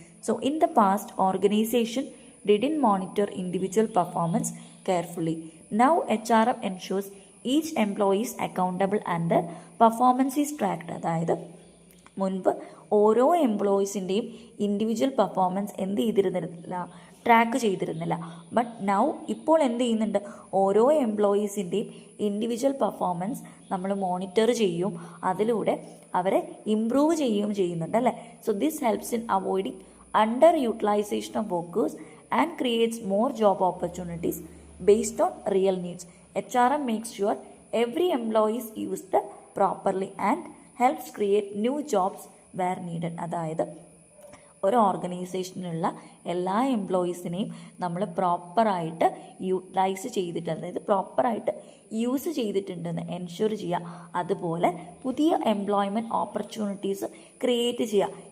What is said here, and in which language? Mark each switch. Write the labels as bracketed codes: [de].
[en] So in the past, organization didn't monitor individual performance carefully. Now HRM ensures each employee is accountable and their performance is tracked. [ml] അതായത് മുൻപ് ഓരോ എംപ്ലോയീസിൻ്റെയും individual performance എന്ത് ചെയ്തിരുന്നില്ല? Track ചെയ്തിരുന്നില്ല. But now ഇപ്പോൾ എന്ത് ചെയ്യുന്നുണ്ട്? ഓരോ എംപ്ലോയീസിൻ്റെയും ഇൻഡിവിജ്വൽ പെർഫോമൻസ് നമ്മൾ മോണിറ്റർ ചെയ്യും, അതിലൂടെ അവരെ ഇംപ്രൂവ് ചെയ്യുകയും ചെയ്യുന്നുണ്ട് അല്ലേ. [en] So this helps in avoiding under utilization of workers and creates more job opportunities based on real needs. HRM makes sure every employee is used properly and helps create new jobs where needed. [ml] അതായത് ഒരു ഓർഗനൈസേഷനിലുള്ള എല്ലാ എംപ്ലോയീസിനെയും നമ്മൾ പ്രോപ്പറായിട്ട് utilise ചെയ്തിട്ട്, അതായത് പ്രോപ്പറായിട്ട് use ചെയ്തിട്ടുണ്ടെന്ന് ensure ചെയ്യുക. അതുപോലെ പുതിയ എംപ്ലോയ്മെൻറ്റ് ഓപ്പർച്യൂണിറ്റീസ് ക്രിയേറ്റ് ചെയ്യുക.